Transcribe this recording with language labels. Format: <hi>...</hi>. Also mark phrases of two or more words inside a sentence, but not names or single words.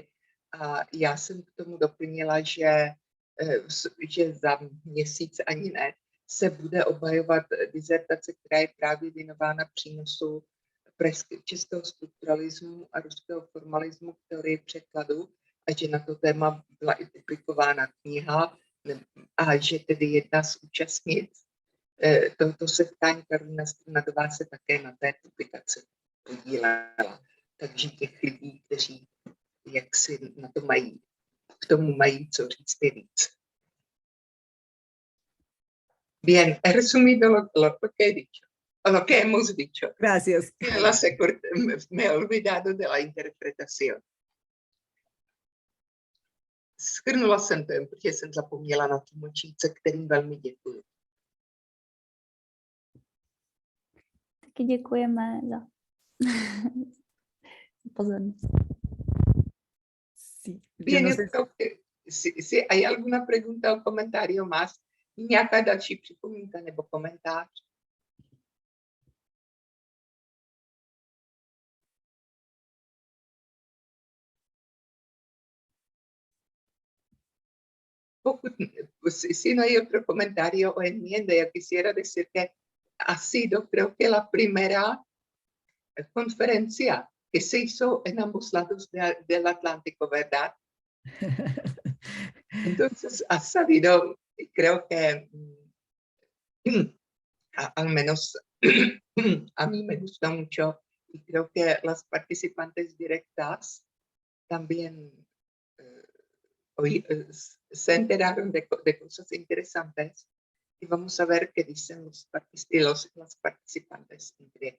<cs>A já jsem k tomu doplnila, že za měsíc ani ne se bude obhajovat dizertace, která je právě věnována přínosu českého strukturalismu a ruského formalismu k teorii překladu a že na to téma byla i publikována kniha a že tedy jedna z účastnic tohoto setkání Karolina Strnadová se také na té publikaci podílela. Takže těch lidí, kteří jak si na to mají, k tomu mají co říct je víc.</cs> <es>Bien, he resumido lo que he dicho, o lo que hemos dicho. Gracias. Me he olvidado de la interpretación.</es> <cs>Shrnula jsem to jen, protože jsem zapomněla na tlumočníce, kterým velmi děkuji. Taky děkujeme za pozornost.</cs> <es>Sí, Bien, yo creo que si hay alguna pregunta o comentario más,</es> <cs>nějaká další připomínka nebo komentář.</cs> <es>Pokud, si no hay otro comentario o enmienda, yo quisiera decir que ha sido, creo que la primera conferencia que se hizo en ambos lados del Atlántico, ¿verdad? Entonces ha sabido, creo que al menos a mí me gusta mucho y creo que las participantes directas también se enteraron de cosas interesantes y vamos a ver qué dicen las participantes indirectas.</es>